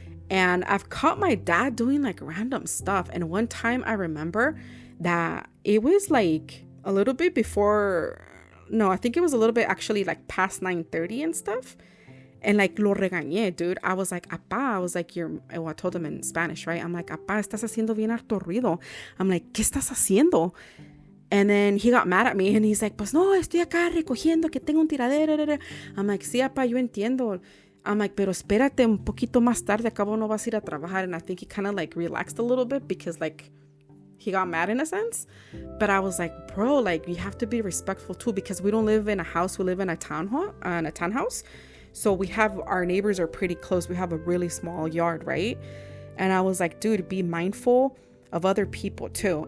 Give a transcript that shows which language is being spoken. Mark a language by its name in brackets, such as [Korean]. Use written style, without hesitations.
[English] And I've caught my dad doing like random stuff. And one time I remember that it was like a little bit before, no, I think it was a little bit actually like past 9:30 and stuff. And like [Spanish] lo regañé, [English] dude. I was like, apá, I was like, I told him in Spanish, right? I'm like, [Spanish] apá, estás haciendo bien harto ruido. I'm like, ¿qué estás haciendo? [English] And then he got mad at me and he's like, [Spanish] pues no, estoy acá recogiendo que tengo un tiradero. [English] I'm like, [Spanish] sí, apá, yo entiendo. I'm like, pero espérate un poquito más tarde, acabo no vas a ir a trabajar. [English] And I think he kind of like relaxed a little bit because like he got mad in a sense. But I was like, bro, like you have to be respectful too, because we don't live in a house, we live in a townhouse. So we have, our neighbors are pretty close. We have a really small yard, right? And I was like, dude, be mindful of other people too.